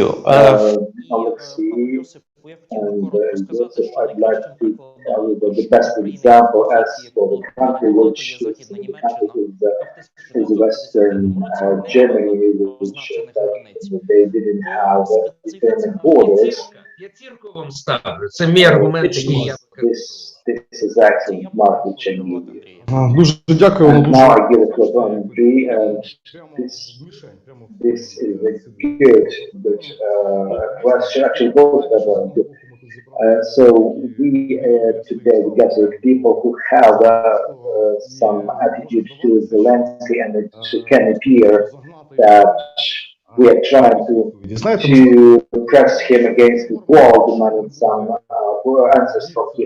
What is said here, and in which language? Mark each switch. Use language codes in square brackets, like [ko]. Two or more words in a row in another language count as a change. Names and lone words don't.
[en] Alexei, and Joseph, I'd like to tell you that the best example as for the country which is Western Germany, which they didn't have determined borders. [uk] П'ятірку ставлю. Це мій аргумент. [en] This is excellent, Mark, which I need you. [uk] Дуже дякую. [en] And now I give it to ANP, and this is a good question. Actually, both of them are good. So we today we gather people who have some attitude to Zelensky, and it can appear that we are trying to press him against the wall, demanding some answers from him.